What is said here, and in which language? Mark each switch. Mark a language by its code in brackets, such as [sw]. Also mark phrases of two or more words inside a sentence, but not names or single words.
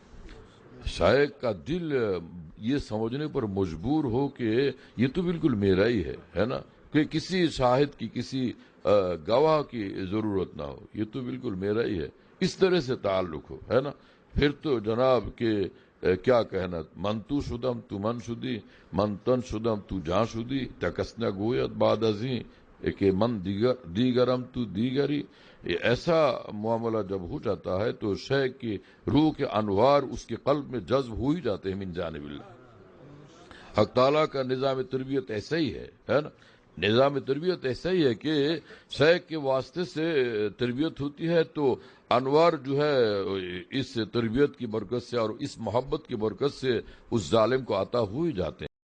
[ur] شیخ کا دل یہ سمجھنے پر مجبور ہو کہ یہ تو بالکل میرا ہی ہے نا؟ کہ کسی شاہد کی، کسی گواہ کی ضرورت نہ ہو، یہ تو بالکل میرا ہی ہے، اس طرح سے تعلق ہو، ہے نا؟ پھر تو جناب کہ کیا کہنا، [fa] من تو شدم تو من شدی، من تن شدم تو جان شدی، تکسنا گویت بعد ازیں کہ من دیگرم تو دیگری۔ [ur] یہ ایسا معاملہ جب ہو جاتا ہے تو شیخ کی روح کے انوار اس کے قلب میں جذب ہو ہی جاتے ہیں [ar] من جانب اللہ۔ [ur] حق تعالیٰ کا نظام تربیت ایسا ہی ہے نا؟ نظام تربیت ایسا ہی ہے کہ شیخ کے واسطے سے تربیت ہوتی ہے تو انوار جو ہے اس تربیت کی برکت سے اور اس محبت کی برکت سے اس ظالم کو عطا ہو ہی جاتے ہیں۔